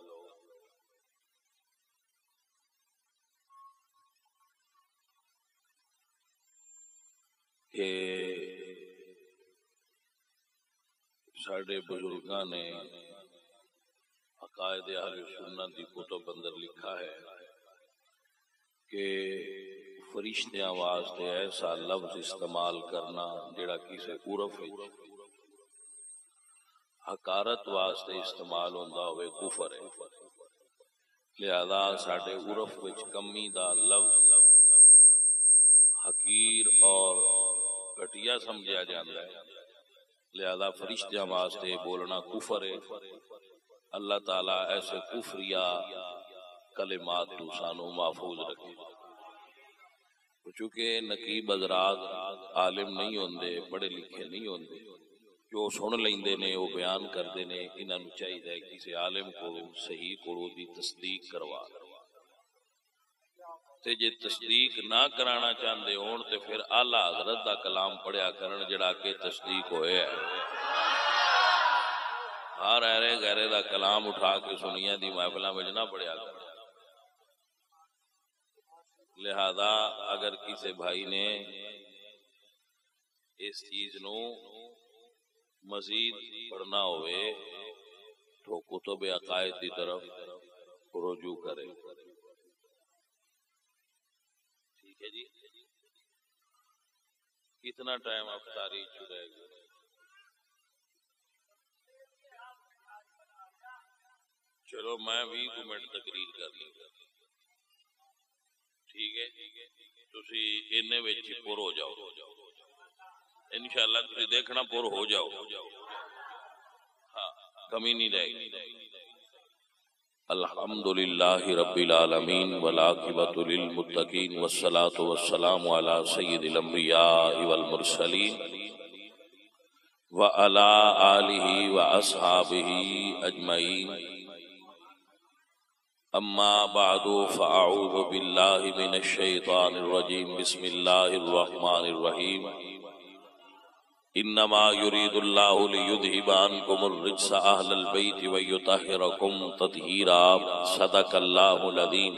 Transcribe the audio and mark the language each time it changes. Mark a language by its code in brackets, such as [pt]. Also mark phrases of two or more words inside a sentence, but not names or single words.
[pa] کہ ساڑھے بزرگاں نے عقائد اہل سنت دی کتب اندر لکھا ہے کہ فرشتیاں واسطے ایسا لفظ استعمال کرنا جڑا کسے عرف حقارت واسطے استعمال ہوندا ہوئے کفر ہے، لہذا ساڈے عرف وچ کمی دا لفظ حقیر اور گھٹیا سمجھا جاندا ہے، لہذا فرشتیاں واسطے بولنا کفر ہے۔ اللہ تعالیٰ ایسے کفریہ کلمات تو سانو محفوظ رکھے، چونکہ نقیب حضرات عالم نہیں ہوندے، پڑھے لکھے نہیں ہوندے، جو سن لیندے نے وہ بیان کردے نے، انہاں نوں چاہیے کسی عالم کو صحیح کو دی تصدیق کروا تے جے تصدیق نہ کرانا چاہندے ہون تے پھر اعلیٰ حضرت دا کلام پڑھیا کرن جڑا کہ تصدیق ہوئے ہے۔ ہر ایرے غیرے دا کلام اٹھا کے سنیاں دی محفلاں وچ نہ پڑھیا کرن۔ لہذا اگر کسی بھائی نے اس چیز نو مزید پڑھنا ہوئے تو کتب عقائد کی طرف رجوع کرے۔ [ur] ٹھیک ہے جی، کتنا ٹائم افطاری چھڑے گا؟ چلو میں 20 منٹ تقریر کر لوں گا، ٹھیک ہے؟ [pa] تسی اننے وچ پر ہو جاؤ، انشاءاللہ تسی دیکھنا پر ہو جاؤ، ہاں کمی نہیں رہے گی۔ [ar] الحمدللہ رب العالمین والعاقبۃ للمتقین والصلاة والسلام علی سید الانبیاء والمرسلین وعلی آلہ واصحابہ اجمعین، اما بعد فاعوذ باللہ من الشیطان الرجیم، بسم اللہ الرحمن الرحیم۔ انما یرید اللہ لیذہب عنکم الرجس اہل البیت ویطہرکم تطہیرا، صدق اللہ العظیم۔